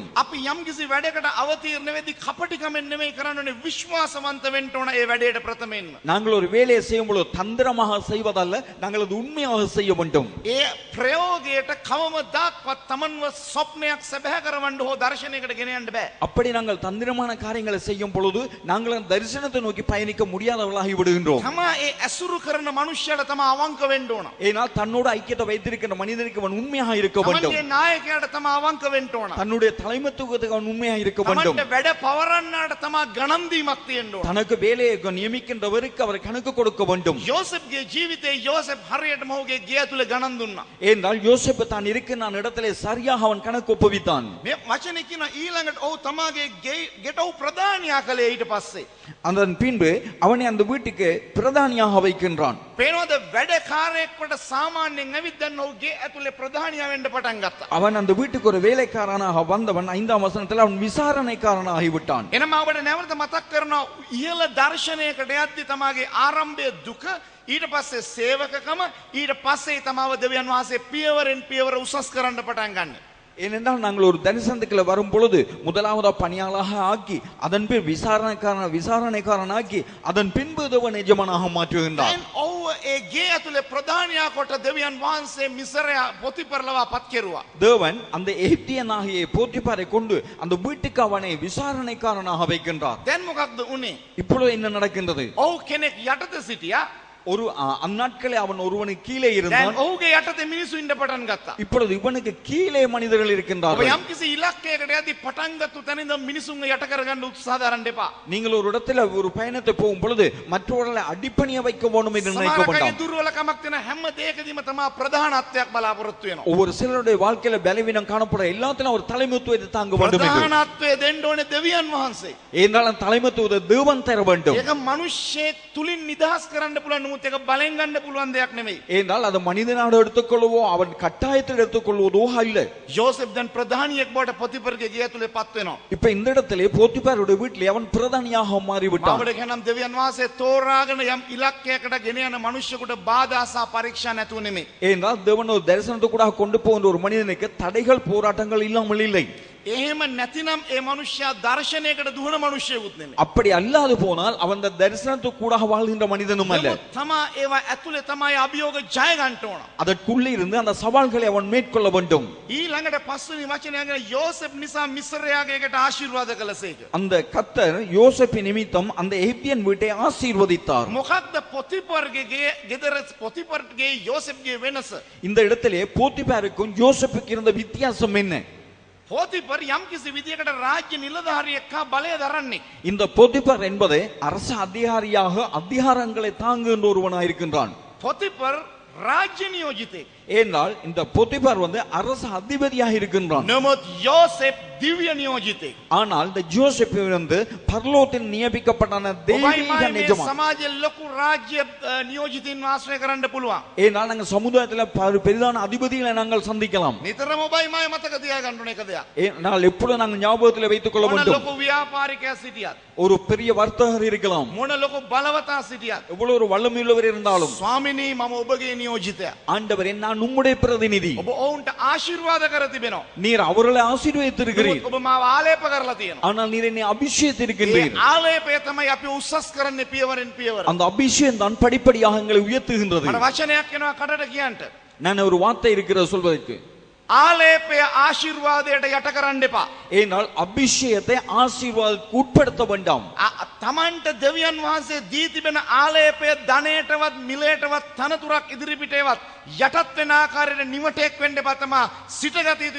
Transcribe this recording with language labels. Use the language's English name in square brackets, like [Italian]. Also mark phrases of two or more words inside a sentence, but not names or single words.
[Sinhala] අපි යම්කිසි වැඩකට අවතීර්ණ වෙද්දී කපටිකමෙන් නෙවෙයි කරන්නේ, විශ්වාසවන්ත වෙන්න ඕන ඒ වැඩේට ප්‍රථමයෙන්ම. [Tamil] நாங்கள் ஒரு வேலையை செய்யும் பொழுது தந்திரமாக செய்வதல்ல, நாங்கள் அது உண்மையாக செய்ய வேண்டும். [Sinhala] ඒ ප්‍රයෝගයට කවමදාක්වත් තමන්ව ස්වප්නයක් සැබෑ කරවන්න හෝ දර්ශනයකට ගෙන යන්න බෑ. [Tamil] அப்படி நாங்கள் தந்திரமான காரியங்களை செய்யும் பொழுது நாங்கள் அந்த தரிசனத்தை நோக்கி பயணிக்க முடியாதவர்களாகி விடுகின்றோம். [Sinhala] තමා ඒ ඇසුරු කරන මනුෂ්‍යයට තමා අවංක වෙන්න ඕන. [Tamil] ஏனால் தன்னோடு ஐக்கியத்தை வைத்திருக்கின்ற மனிதனுக்கு அவன் உண்மையாக இருக்க வேண்டும். [Sinhala] තමන්ගේ නායකයාට තමා අවංක වෙන්න ඕන. [Tamil] தன்னுடைய தலைமைத்துவத்துக்கு அவன் உண்மையாக இருக்க வேண்டும். [Sinhala] තමන්ට වැඩ පවරන්නාට තමා ගණන් දීමක් තියෙන්න ඕන. [Tamil] தனக்கு வேலையை நியமிக்கின்றவருக்கு அவர் கணக்கு கொடுக்க வேண்டும். [Sinhala] යෝසෙෆ්ගේ ජීවිතේ යෝසෙෆ් හරියටම ඔහුගේ ගේ ඇතුලේ ගණන් දුන්නා. [Tamil] ஏனால் யோசேப்பு தான் இருக்கிற இடத்திலே சரியாக அவன் கணக்கு ஒப்புவித்தான். [Sinhala] මේ වචනේ කියන ඊළඟට ඔහු තමාගේ ගෙට ඔහු ප්‍රධානියා කළේ ඊට පස්සේ. [Tamil] அதன் பின்பு அவனை அந்த வீட்டுக்கு பிரதானியாக வைக்கின்றான். [Sinhala] පේනවද වැඩකාරයෙක්වට සාමාන්‍යයෙන් ඇවිත් දැන් ඔහු ගේ ඇතුලේ ප්‍රධානියා වෙන්න පටන් ගත්තා. [Tamil] அவன் அந்த வீட்டுக்கு ஒரு வேலைக்காரனாக வந்தவன் 5ஆம் வசனத்தில் அவன் விசாரணைக்காரனாக ஆகிவிட்டான். [Sinhala] එනම අපිට නැවත මතක් කරනවා ඉහළ දර්ශනයකට යද්දි තමාගේ ආරම්භයේ දුක, ඊට පස්සේ සේවකකම, ඊට පස්සේ තමාව දෙවියන් වහන්සේ පියවරෙන් පියවර උසස් කරන්න පටන් ගන්න. [Tamil] ஏனென்றால் நாங்கள் ஒரு தரிசனத்துக்குள்ள வரும் பொழுது முதலாவதா பணியாளாக ஆக்கி அதன் பின் விசாரணைக்காரன் ஆக்கி அதன் பின்பு தேவன் எஜமானாக மாற்றுகின்றார். [Sinhala] දැන් ඔහුව ඒ ගේ ඇතුලේ ප්‍රධානියා කොට දෙවියන් වහන්සේ මිසරයා පොතිපරලවා පත් කෙරුවා. [Tamil] தேவன் அந்த எகிப்தியனாகிய போத்திபாரை கொண்டு அந்த வீட்டுக்கு அவனை விசாரணைக்காரனாக வைக்கின்றார். [Sinhala] දැන් මොකක්ද උනේ? [Tamil] இப்பொழுது என்ன நடக்கின்றது? [Sinhala] ඔහු කෙනෙක් යටත සිටියා. [Tamil] ஒரு அந்நாட்களே அவன் ஒருவனுக்கு கீழே [Sinhala] දැන් [Tamil] இருந்தான். [Sinhala] ඔහුගේ යටතේ මිනිස්සු ඉන්න පටන් ගත්තා. [Tamil] இப்பொழுது இவனுக்கு கீழே மனிதர்கள் [Sinhala] ඔබ [Tamil] இருக்கின்றார்கள். [Sinhala] යම්කිසි ඉලක්කයකට යද්දි පටන් ගත්තු තැන ඉඳන් මිනිසුන්ව යට කරගන්න උත්සාහ දරන්න එපා. [Tamil] நீங்கள் ஒரு இடத்துல ஒரு பயணத்தை போகும் பொழுது மற்றவர்களை அடிப்பணிய வைக்க வேண்டும் என்று நினைக்க [Sinhala] සමහර [Tamil] வேண்டாம். [Sinhala] දුර්වලකමක් තියෙන හැම දෙයකදීම තමා ප්‍රධානත්වයක් බලාපොරොත්තු වෙනවා. [Tamil] ஒவ்வொரு சிலருடைய வாழ்க்கையில பலவீனம் காணப்பட எல்லாத்திலும் ஒரு தலைமைத்துவத்தை தாங்க வேண்டும் என்று. [Sinhala] ප්‍රධානත්වය දෙන්න ඕනේ දෙවියන් වහන්සේ. [Tamil] ஏனென்றால் தலைமைத்துவத்தை தேவன் தர வேண்டும். [Sinhala] ඒක මිනිස්සෙක් තුලින් නිදහස් කරන්න පුළුවන්, නමුත් ඒක බලෙන් ගන්න පුළුවන් දෙයක් නෙමෙයි. [Tamil] ஏனென்றால் அது மனிதனாக எடுத்துக்கொள்வோ அவன் கட்டாயத்தில் எடுத்துக்கொள்வதோ அல்ல. [Sinhala] යෝසෙෆ් දැන් ප්‍රධානියෙක් බවට පොතිපරගේ ගේ ඇතුලේ පත් වෙනවා. [Tamil] இப்ப இந்த இடத்திலே போத்திபாருடைய வீட்டிலே அவன் பிரதானியாக மாறிவிட்டான். [Sinhala] මාවට කියනම් දෙවියන් වහන්සේ තෝරාගෙන යම් ඉලක්කයකට ගෙන යන මිනිස්සුන්ට බාධා සහ පරීක්ෂා නැතුව නෙමෙයි. [Tamil] ஏனென்றால் தேவன் ஒரு தரிசனத்துக்கூடாக கொண்டு போகின்ற ஒரு மனிதனுக்கு தடைகள் போராட்டங்கள் இல்லாமல் இல்லை. [Sinhala] එහෙම නැතිනම් ඒ මිනිස්සයා දර්ශනයකට දුවන මිනිස්සෙකුත් නෙමෙයි. [Tamil] அப்படி அல்லாது போனால் அவன் அந்த தரிசனத்துக்கூடாக வாழ்கின்ற மனிதனும் அல்ல. [Sinhala] තමා ඒවා ඇතුලේ තමයි අභියෝග ජය ගන්න ඕන. [Tamil] அதற்குள்ளே இருந்து அந்த சவால்களை அவன் மேற்கொள்ள வேண்டும். [Sinhala] ඊළඟට පස්වෙනි වචනය ගැන යෝසෙෆ් නිසා මිස්රයාගේ එකට ආශිර්වාද කළසේක. [Tamil] அந்த கர்த்தர் யோசேப்பு நிமித்தம் அந்த எகிப்தியன் வீட்டை ஆசீர்வதித்தார். [Sinhala] මොකක්ද පොතිපර්ගේ ගෙදර පොතිපර්ගේ යෝසෙෆ්ගේ වෙනස? [Tamil] இந்த இடத்திலே போத்திபாருக்கும் யோசேப்புக்கு இருந்த வித்தியாசம் என்ன? [Sinhala] පොතිපර් යම්කිසි විදියකට රාජ්‍ය නිලධාරියෙක් හා බලය දරන්නේ. [Tamil] இந்த போத்திபார் என்பது அரசு அதிகாரியாக அதிகாரங்களை தாங்குகின்ற ஒருவனாக இருக்கின்றான். [Sinhala] පොතිපර් රාජ්‍ය නියෝජිතෙක්. [Tamil] ஏனால் இந்த போத்திபார் அரசு அதிபதியாக இருக்கின்றான். [Sinhala] නමුත් යෝසෙෆ් දිව්‍ය නියෝජිතෙක්. [Tamil] ஆனால் இந்த ஜோசேப்பு பரலோகத்தில் நியமிக்கப்பட்டான தெய்வீக எஜமான். [Sinhala] සමාජයේ ලොකු රාජ්‍ය නියෝජිතින් ආශ්‍රය කරන්න පුළුවන්. [Tamil] ஏனால் நாங்கள் சமுதாயத்தில் பெரிதான அதிபதிகளை நாங்கள் சந்திக்கலாம். [Sinhala] නිතරම ඔබයි මම මතක තියාගන්න ඕන එක දෙයක්. [Tamil] ஏனால் எப்பொழுது நாங்கள் ஞாபகத்தில் வைத்துக் கொள்ள [Sinhala] මොන [Tamil] வேண்டும். [Sinhala] ලොකු ව්‍යාපාරිකයා සිටියත්, [Tamil] ஒரு பெரிய வர்த்தகர் இருக்கலாம், [Sinhala] මොන ලොකු බලවතා සිටියත්, [Tamil] எவ்வளவு ஒரு வல்லமையுள்ளவர் இருந்தாலும், [Sinhala] ස්වාමිනී මම ඔබගේ නියෝජිතයා. [Tamil] ஆண்டவரே நான் நான் உம்முடைய பிரதிநிதி. [Sinhala] ඔබ ඔවුන්ට ආශිර්වාද කර තිබෙනවා. [Tamil] நீர் அவர்களை ஆசீர்வதித்திருக்கிறீர். [Sinhala] ඔබ මාව ආලේප කරලා තියෙනවා. [Tamil] ஆனால் நீர் என்னை [Sinhala] ඒ [Tamil] அபிஷேகித்திருக்கின்றீர். [Sinhala] ආලේපය තමයි අපි උස්සස් කරන්නේ පියවරෙන් පියවර. [Tamil] அந்த அபிஷேகம் தான் படிப்படியாக எங்களை உயர்த்துகின்றது. [Sinhala] මට වචනයක් එනවා කටට කියන්න. [Tamil] நான் ஒரு வார்த்தை இருக்கிறது சொல்வதற்கு. [Sinhala] ආලේපය ආශිර්වාදයට යට කරන්න එපා. [Tamil] ஏனால் அபிஷேகத்தை ஆசீர்வாதத்துக்கு உட்படுத்த வேண்டாம். [Sinhala] තමන්ට දෙවියන් වහන්සේ දී තිබෙන ආලේපය ධනයටවත් මිලයටවත් තනතුරක් ඉදිරිපිටේවත් යටත් වෙන ආකාරයට නිවටෙක් වෙන්න එපා. තමා සිටගත යුතුයි.